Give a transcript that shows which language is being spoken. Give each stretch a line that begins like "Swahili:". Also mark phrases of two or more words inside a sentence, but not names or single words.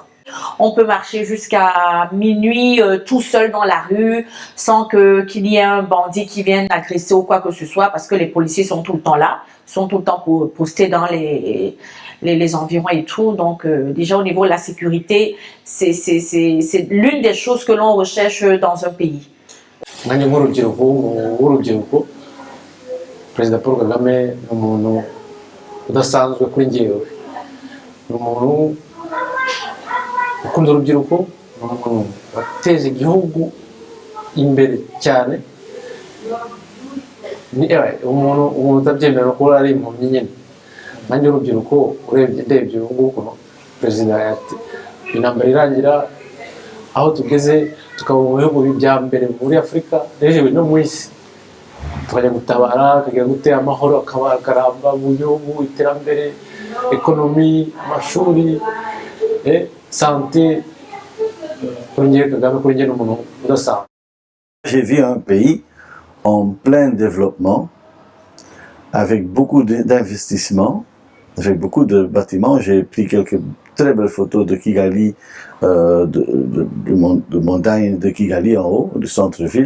French: On peut marcher jusqu'à minuit tout seul dans la rue sans qu'il y ait un bandit qui vienne agresser ou quoi que ce soit, parce que les policiers sont tout le temps là, sont tout le temps postés dans les environs et tout. Donc déjà au niveau de la sécurité, c'est l'une des choses que l'on recherche dans un pays.
Kinyarwanda: Perezida Paul Kagame ni umuntu udasanzwe kuri njyewe, ni umuntu ukunda urubyiruko, ni umuntu wateje igihugu imbere cyane, umuntu utabyemera ko ari impumyi nyine. Nanjye urubyiruko ndebye ubu ngubu perezida ati intambara irangira aho tugeze tukaba mu bihugu bya mbere muri Afurika n'ejo no mu isi, tukajya gutabara tukagira gutera amahoro akaramba mu gihugu, iterambere, ekonomi, amashuri, santé.
French: J'ai vu un pays en plein développement, avec beaucoup d'investissements, avec beaucoup de bâtiments. J'ai pris quelques très belles photos de Kigali, de montagnes de Kigali en haut, du centre-ville.